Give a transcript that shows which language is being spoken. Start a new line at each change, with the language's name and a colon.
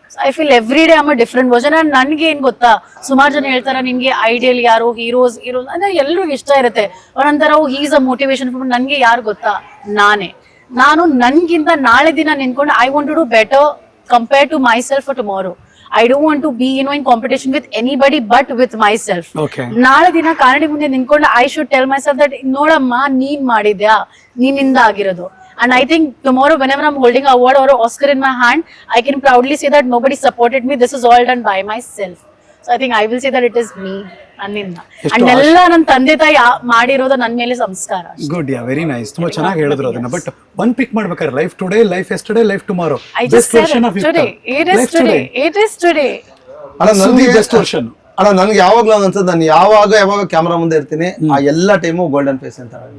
English: I feel every day am a different version.
Kannada: And ನನ್ಗೆ ಏನ್ ಗೊತ್ತಾ, ಸುಮಾರು ಜನ ಹೇಳ್ತಾರೆ ನಿನ್ಗೆ ಐಡಿಯಲ್ ಯಾರು, ಹೀರೋಸ್ ಅಂದ್ರೆ ಎಲ್ರಿಗೂ ಇಷ್ಟ ಇರುತ್ತೆ. ಒಂಥರ
English: He's a motivation.
Kannada: ನನ್ಗೆ ಯಾರು ಗೊತ್ತಾ, ನಾನು ನನ್ಗಿಂತ ನಾಳೆ ದಿನ ನಿಂತ್ಕೊಂಡು
English: I want to do better compare to myself for tomorrow. I don't want to be in competition with anybody but with myself. Okay.
Kannada: ನಾಳೆ ದಿನ ಕನ್ನಡಿ ಮುಂದೆ ನಿಂತ್ಕೊಂಡು
English: I should tell myself that
Kannada: ನೋಡಮ್ಮ ನೀನ್ ಮಾಡಿದ್ಯಾ, ನೀನಿಂದ ಆಗಿರೋದು.
English: And I think tomorrow whenever I'm holding an award or an Oscar in my hand, I can proudly say that nobody supported me. This is all done by myself. So I think I will say that it is me.
Kannada: ನನ್ನಿಂದ. And ಎಲ್ಲ ನನ್ನ ತಂದೆ ತಾಯಿ ಮಾಡಿರೋದು ನನ್ನ ಮೇಲೆ ಸಂಸ್ಕಾರ.
English: Good, yeah, very nice.
Kannada: ತುಂಬಾ ಚೆನ್ನಾಗಿ ಹೇಳಿದ್ರು ಅದನ್ನ.
English: but one pick
Kannada: ಮಾಡ್ಬೇಕಾದ್ರೆ
English: Life today, life yesterday, life tomorrow. I just said it today. It is today. It is today.
Kannada: ಅಣ್ಣ ನನಗೆ
English: Best version.
Kannada: ಅಣ್ಣ ನನ್ಗೆ ಯಾವಾಗ್ಲೂ ಅನ್ಸುತ್ತೆ, ನಾನು ಯಾವಾಗ ಕ್ಯಾಮ್ರಾ ಮುಂದೆ ಇರ್ತೀನಿ ಆ ಎಲ್ಲಾ ಟೈಮು ಗೋಲ್ಡನ್ ಫೇಸ್ ಅಂತ.